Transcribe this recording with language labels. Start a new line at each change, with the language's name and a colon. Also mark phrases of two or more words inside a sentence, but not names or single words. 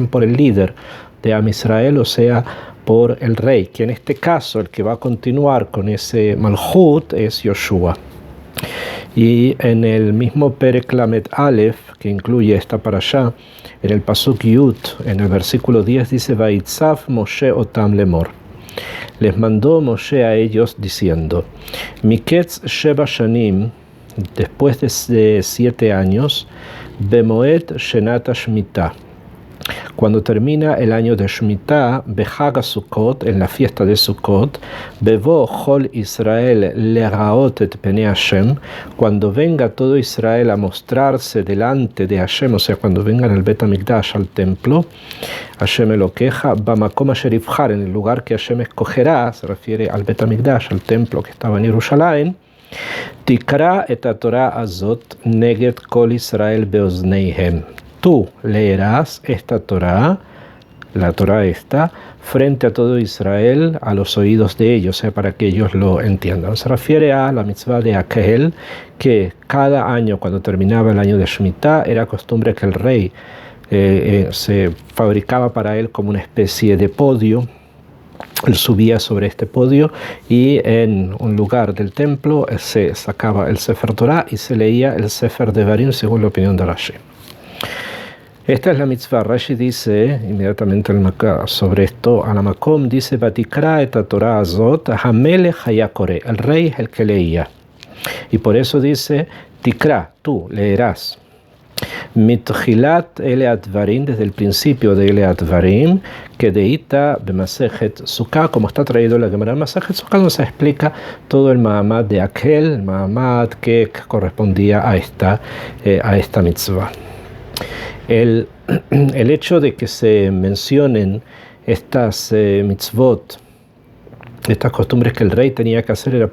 Spanish: Por el líder, de Am Israel, o sea, por el rey, que en este caso el que va a continuar con ese Malhut es Yoshua. Y en el mismo
Hebrew: פרק למד אלף,
Spanish: que incluye esta parashá, en el
Hebrew: פסוק יוד,
Spanish: en el versículo 10 dice:
Hebrew: ויצו משה אותם לאמר.
Spanish: Les mandó Moshe a ellos diciendo:
Hebrew: מקץ שבע שנים,
Spanish: después de 7 años,
Hebrew: במועד שנת שמיטה,
Spanish: cuando termina el año de
Hebrew: שמיטה, בחג סוכות,
Spanish: en la fiesta de Sukkot,
Hebrew: בבוא כל ישראל לראות את פני השם,
Spanish: cuando venga todo Israel a mostrarse delante de Hashem, o sea, cuando vengan al Bet HaMikdash, al templo,
Hebrew: השם אלוקיך, במקום אשר יבחר,
Spanish: en el lugar que Hashem escogerá, se refiere al Bet HaMikdash, al templo que estaba en Jerusalén,
Hebrew: תקרא את תורה הזאת נגד כל ישראל באזניהם.
Spanish: Tú leerás esta Torah, la Torah esta, frente a todo Israel, a los oídos de ellos, para que ellos lo entiendan. Se refiere a la mitzvah de Akel, que cada año, cuando terminaba el año de Shemitah, era costumbre que el rey se fabricaba para él como una especie de podio. Él subía sobre este podio y en un lugar del templo se sacaba el
Hebrew: ספר תורה
Spanish: y se leía el Sefer Devarim según la opinión de Rashi. Esta es la mitzvah. Rashi dice inmediatamente sobre esto, a la Makom dice:
Hebrew: ותקרא את תורה הזאת המלך הקורא.
Spanish: El rey es el que leía. Y por eso dice: Tikra, tú leerás.
Hebrew: מתחילת אלה הדברים,
Spanish: desde el principio de
Hebrew: אלה הדברים,
Spanish: que
Hebrew: דאיתא במסכת סוכה,
Spanish: como está traído en la Gemara Masejet Sukkah, donde se explica todo el Mahamad de aquel, el Mahamad que correspondía a esta mitzvah. El hecho de que se mencionen estas mitzvot, estas costumbres que el rey tenía que hacer, era